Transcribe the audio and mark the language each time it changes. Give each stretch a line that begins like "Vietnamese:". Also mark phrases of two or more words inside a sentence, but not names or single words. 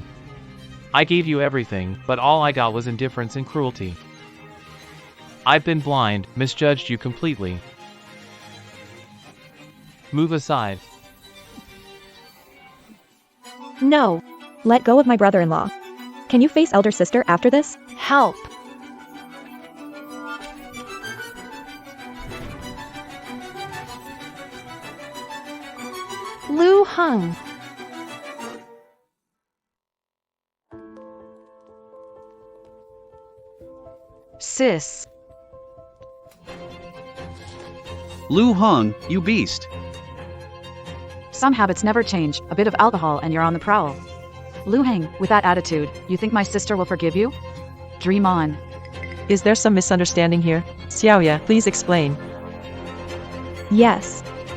English: I gave you everything, but all I got was indifference and cruelty. I've been blind, misjudged you completely. Move aside. No. Let go of my brother-in-law. Can you face elder sister after this? Help. Lu Heng. Sis. Lu Heng, you beast. Some habits never change, a bit of alcohol and you're on the prowl. Lu Heng, with that attitude, you think my sister will forgive you? Dream on. Is there some misunderstanding here? Xiaoya, please explain. Yes.